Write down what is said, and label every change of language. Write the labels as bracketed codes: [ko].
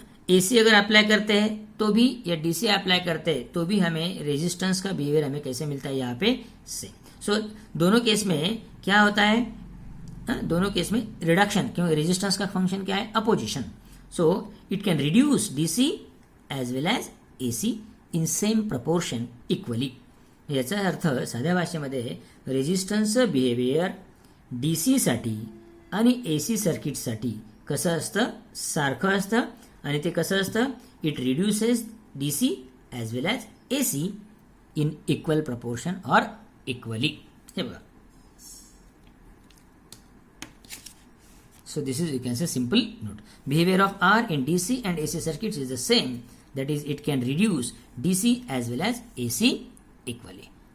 [hi] AC अगर apply करते हैं तो भी या DC अप्लाई करते हैं तो भी हमें रेजिस्टेंस का बिहेवियर हमें कैसे मिलता है, यहाँ पे सेम. सो दोनों केस में क्या होता है, दोनों केस में रिडक्शन, क्योंकि रेजिस्टेंस का फंक्शन क्या है, opposition. [en] So it can reduce DC as well as AC in same proportion equally. [mr] याचा अर्थ साध्या भाषेमध्ये रेजिस्टन्सचं बिहेवियर DC साठी आणि AC सर्किटसाठी कसं असतं, सारखं असतं. आणि ते कसं असतं, [en] It reduces DC as well as AC in equal proportion or equally. [mr] हे बघा. [en] So this is, you can say simple note, behaviour of R in DC and AC circuits is the same. That is, it can reduce DC as well as AC equally.